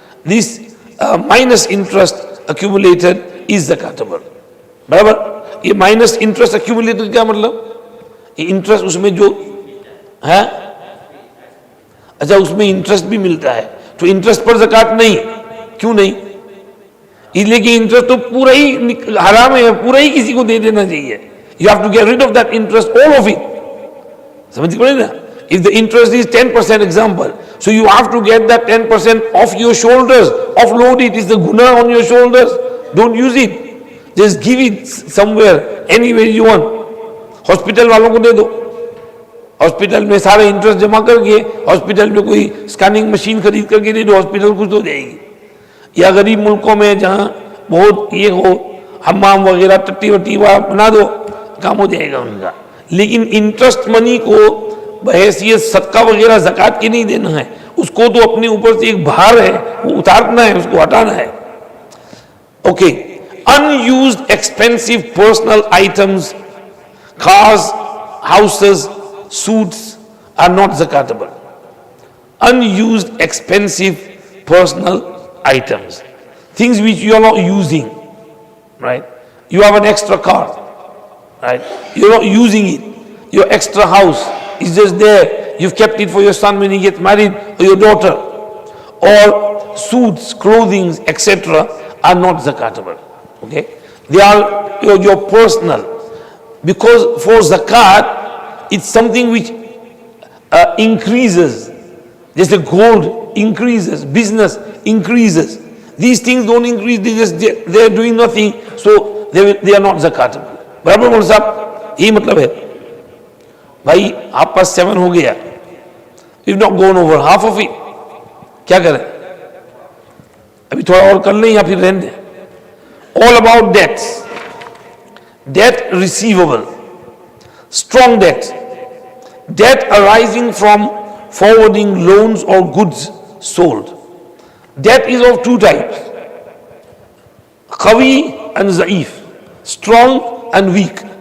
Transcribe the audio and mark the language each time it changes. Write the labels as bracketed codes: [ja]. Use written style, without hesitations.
[en] This minus interest accumulated is zakatable. [hi] बराबर. ये minus interest accumulated क्या मतलब? ये interest उसमें जो है, अच्छा उसमें interest भी मिलता है, तो interest पर zakat नहीं. क्यों नहीं? इसलिए कि interest तो पूरा ही हराम है, पूरा ही किसी को दे देना चाहिए. [en] You have to get rid of that interest, all of it. [hi] समझ पड़े ना? [en] If the interest is 10% example, so you have to get that 10% off your shoulders, offload it. Is the guna on your shoulders? Don't use it. Just give it somewhere, anywhere you want. [hi] Hospital वालों को दे दो. Hospital में सारे interest जमा करके hospital में कोई scanning machine खरीद करके दे दो, हॉस्पिटल कुछ तो देगी. या गरीब मुल्कों में जहाँ बहुत ये हो, हम्माम वगैरह टट्टी वट्टी बना दो, काम हो जाएगा उनका. लेकिन इंटरेस्ट मनी को बहैसियत सदका वगैरह ज़कात की नहीं देना है. उसको तो अपने ऊपर से एक भार है, वो उतारना है, उसको हटाना है. Okay. [en] Unused expensive personal items, cars, houses, suits are not zakatable. Unused expensive personal items, things which you are not using, right? You have an extra car, right? You're not using it. Your extra house is just there. You've kept it for your son when he gets married, or your daughter. Or suits, clothing, etc. are not zakatable. Okay? They are your personal. Because for zakat, it's something which increases. Just the gold increases, business increases. These things don't increase, they are doing nothing, so they are not zakatable. [hi] बराबर बोल साहब, यही मतलब है. भाई आप पास 7 हो गया, [en] you've not gone over half of it. [hi] क्या करें? अभी थोड़ा और कर लें या फिर रहने दें. [en] All about debts. Debt receivable, strong debt, debt arising from forwarding loans or goods sold. Debt is of two types, qawi and za'if, strong and weak.